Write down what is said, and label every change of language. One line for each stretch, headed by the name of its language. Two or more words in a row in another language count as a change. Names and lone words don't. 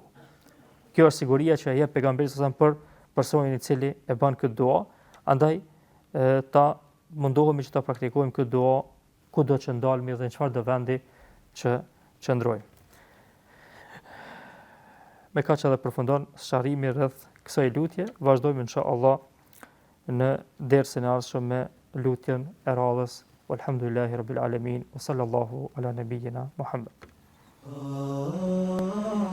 Albanian: Kjo është siguria që e jep pejgamberi sa për personin i cili e bën këtë dua, andaj ta mundohemi që ta praktikojmë këtë dua kudo që ndalemi dhe në çfarëdo vendi që qëndrojmë. Me kaq edhe përfundon sharrimi rreth kësaj lutje, vazhdojmë inshallah në dersin e ardhshëm me lutjen e radhës.
Arabic: والحمد لله رب العالمين وصلى الله على نبينا محمد.